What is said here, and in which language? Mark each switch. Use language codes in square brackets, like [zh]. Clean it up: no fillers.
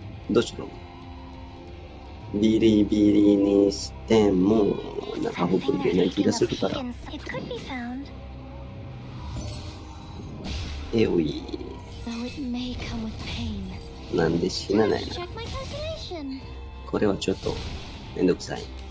[ja] どうしよう。ビリビリにしても、なんかほぼいけない気がするから。 [en] It could be found. [ja] おい。 [en] Though it may come with pain. [ja] なんで死なないの [en] Check my calculation. [ja] これはちょっとめんどくさい。